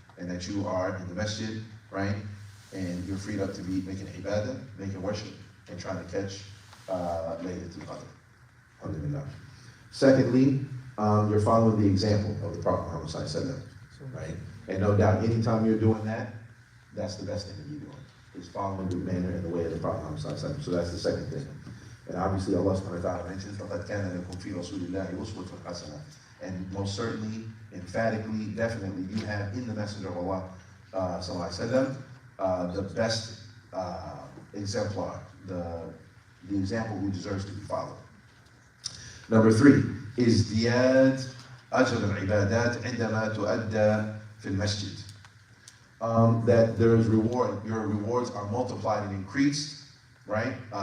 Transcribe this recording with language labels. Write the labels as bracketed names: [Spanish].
[English] And that you are in the masjid, right? And you're freed up to be making ibadah, making worship, and trying to catch Laylatul Qadr. Alhamdulillah. Secondly, you're following the example of the Prophet Muhammad sallallahu alaihi wasallam, right? And no doubt, anytime you're doing that, that's the best thing that you're doing, is following the manner and the way of the Prophet Muhammad sallallahu alaihi wasallam. So that's the second thing. And obviously Allah subhanahu wa ta'ala mentions, [Arabic] لَقَدْ كَانَ لَكُمْ فِي رَسُولِ اللَّهِ أُسْوَةٌ حَسَنَةٌ. [English] And most certainly, emphatically, definitely, you have in the Messenger of Allah sallallahu alaihi wasallam the best exemplar, the example who deserves to be followed. [Arabic] Number 3, ازدياد أجر العبادات عندما تؤدى في المسجد. [English] That there is reward, your rewards are multiplied and increased, right?